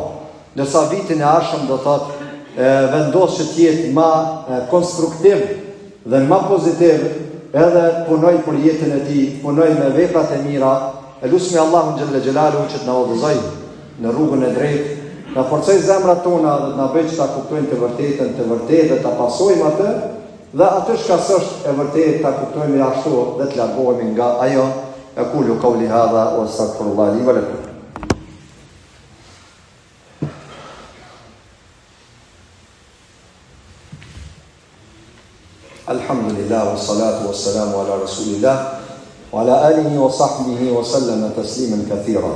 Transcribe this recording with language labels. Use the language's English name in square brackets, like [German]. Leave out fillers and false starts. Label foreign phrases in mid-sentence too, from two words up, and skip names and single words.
[Albanian] Ndërsa vitin e ardhshëm do thotë vendos që të jetë më konstruktiv dhe më pozitiv, edhe punoj për jetën e tij, punoj me veprat e mira. Elusmi Allahun [Arabic] جل جلاله [Albanian] që të na udhëzoj në rrugën e drejtë, na forcoj zemrat tona dhe të na bëjë që ta kuptojmë të vërtetën, dhe ta pasojmë atë, dhe atë që është e vërtetë ta kuptojmë ashtu dhe të largohemi nga ajo. [Arabic] أقول قولي هذا وأستغفر الله لي ولكم. الحمد لله والصلاة والسلام على رسول الله وعلى آله وصحبه وسلم تسليما كثيرا.